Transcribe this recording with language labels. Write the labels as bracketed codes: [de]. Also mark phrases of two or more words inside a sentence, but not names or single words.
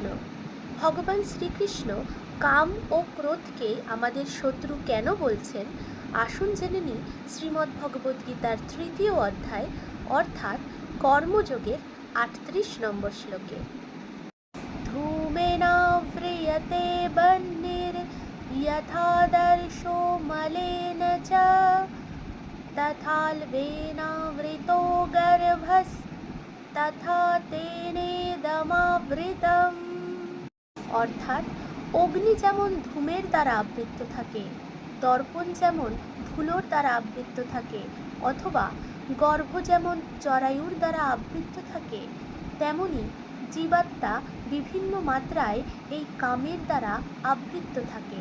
[bn] ভগবান শ্রীকৃষ্ণ কাম ও ক্রোধকে আমাদের শত্রু কেন বলছেন আসুন জেনে নিই শ্রীমদ্ভগবদ্গীতার 3য় অধ্যায় অর্থাৎ কর্মযোগের 38 নম্বর শ্লোকে। [sa] ধূমেনাव्रियते बह्निर्यथादर्शो मलेन च तथाल्वेनावृतो गर्भस्तथा तेनेदमावृतम्। [bn] অর্থাৎ অগ্নি যেমন ধূমের দ্বারা আবৃত থাকে, দর্পণ যেমন ধুলোর দ্বারা আবৃত থাকে, অথবা গর্ভ যেমন জরায়ুর দ্বারা আবৃত থাকে, তেমনি জীবাত্মা বিভিন্ন মাত্রায় এই কামের দ্বারা আবৃত থাকে।